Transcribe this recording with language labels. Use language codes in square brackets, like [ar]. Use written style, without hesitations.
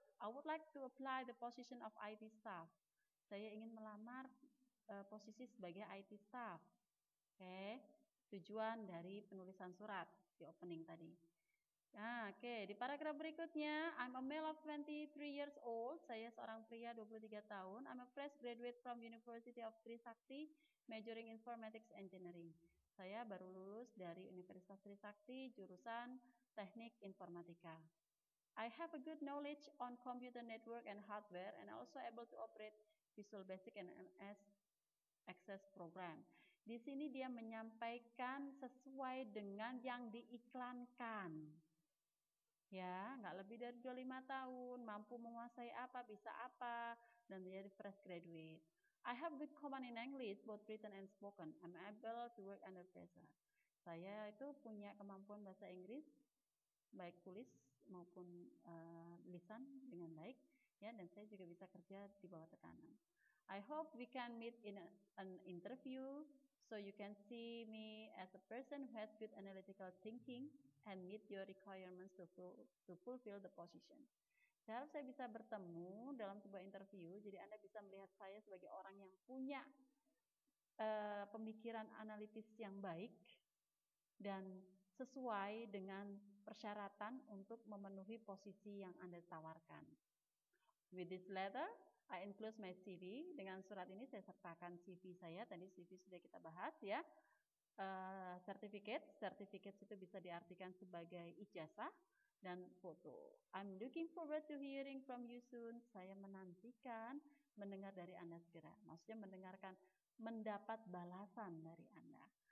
[en] I would like to apply the position of IT staff. [id] Saya ingin melamar posisi sebagai IT staff. Oke, tujuan dari penulisan surat di opening tadi. Oke, di paragraf berikutnya, [en] I'm a male of 23 years old. [id] Saya seorang pria 23 tahun. [en] I'm a fresh graduate from University of Trisakti, majoring informatics engineering. [id] Saya baru lulus dari Universitas Trisakti, jurusan Teknik Informatika. [en] I have a good knowledge on computer network and hardware and also able to operate Visual Basic and MS Access program. [id] Di sini dia menyampaikan sesuai dengan yang diiklankan. Ya, nggak lebih dari 25 tahun, mampu menguasai apa, bisa apa, dan menjadi fresh graduate. [en] I have good command in English, both written and spoken. I'm able to work under pressure. [id] Saya itu punya kemampuan bahasa Inggris, baik tulis maupun lisan dengan baik, ya, dan saya juga bisa kerja di bawah tekanan. [en] I hope we can meet in an interview so you can see me as a person who has good analytical thinking and meet your requirements to fulfill the position. [id] Saya harap saya bisa bertemu dalam sebuah interview, jadi Anda bisa melihat saya sebagai orang yang punya pemikiran analitis yang baik dan sesuai dengan persyaratan untuk memenuhi posisi yang Anda tawarkan. [en] With this letter, I enclose my CV. [id] Dengan surat ini saya sertakan CV saya. Tadi CV sudah kita bahas ya. Certificate itu bisa diartikan sebagai ijazah dan foto. [en] I'm looking forward to hearing from you soon. [id] Saya menantikan mendengar dari Anda segera. Maksudnya mendapat balasan dari Anda.